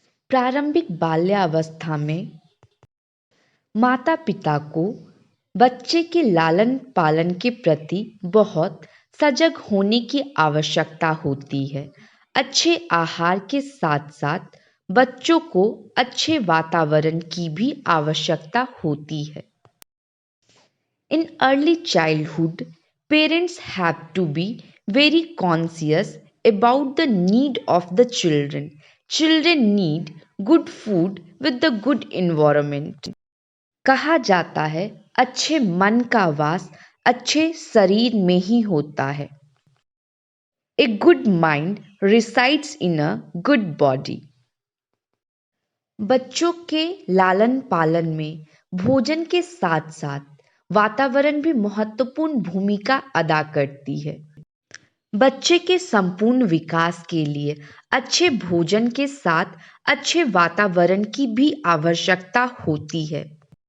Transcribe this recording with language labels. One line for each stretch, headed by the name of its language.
Hindi: प्रारंभिक बाल्यावस्था में माता पिता को बच्चे के लालन पालन के प्रति बहुत सजग होने की आवश्यकता होती है। अच्छे आहार के साथ साथ बच्चों को अच्छे वातावरण की भी आवश्यकता होती है।
English: In early childhood, parents have to be very conscious about the need of the children. Children need good food with the good environment.
Hindi: कहा जाता है अच्छे मन का वास अच्छे शरीर में ही होता है।
English: A good mind resides in a good body.
Hindi: बच्चों के लालन पालन में भोजन के साथ साथ वातावरण भी महत्वपूर्ण भूमिका अदा करती है। बच्चे के संपूर्ण विकास के लिए अच्छे भोजन के साथ अच्छे वातावरण की भी आवश्यकता होती है।